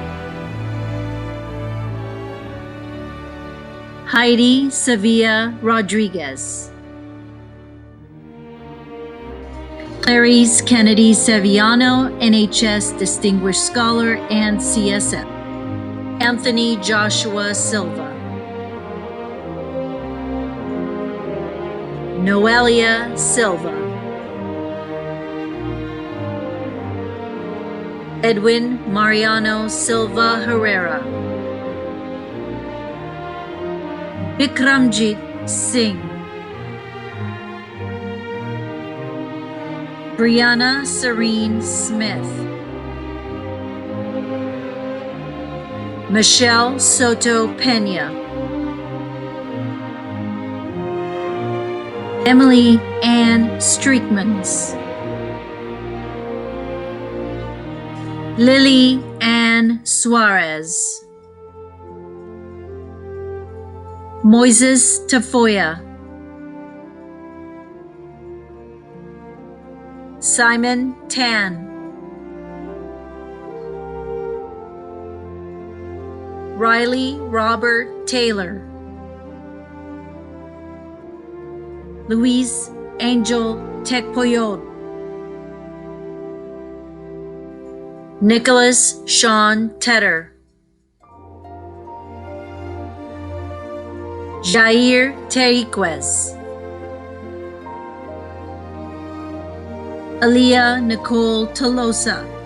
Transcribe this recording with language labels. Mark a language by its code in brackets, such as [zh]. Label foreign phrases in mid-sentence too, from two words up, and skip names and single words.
[en] Heidi Sevilla Rodriguez, Clarice Kennedy Sevillano, NHS Distinguished Scholar and CSF, Anthony Joshua Silva, Noelia Silva, Edwin Mariano Silva Herrera, Bikramjit Singh, Brianna Serene Smith, Michelle Soto Pena, Emily Ann Streetmans, Lily Ann Suarez, Moises Tafoya, Simon Tan, Riley Robert Taylor, Luis Angel Tekpoyod, Nicholas Sean Tedder, Jair Teriquez, Aaliyah Nicole Tolosa,